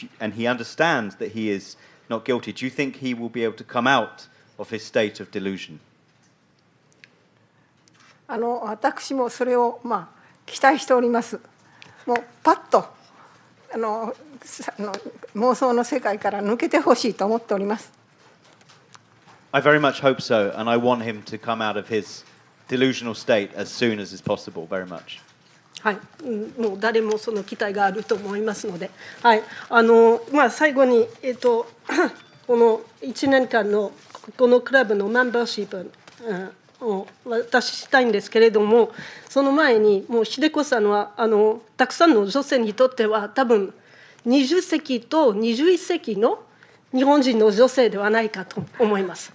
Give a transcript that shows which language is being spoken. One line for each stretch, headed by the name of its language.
English: And he understands that he is not guilty, do you think he will be able to come out of his state of delusion?
Japanese: 私もそれを期待しております。もうパッと妄想の世界から抜けてほしいと思っております。
English: I very much hope so, and I want him to come out of his delusional state as soon as is possible, very much.
Japanese: はい、もう誰もその期待があると思いますので、はい、最後に、この1年間のこのクラブのメンバーシップを渡したいんですけれども、その前にもう秀子さんはたくさんの女性にとっては多分20世紀と21世紀の日本人の女性ではないかと思います。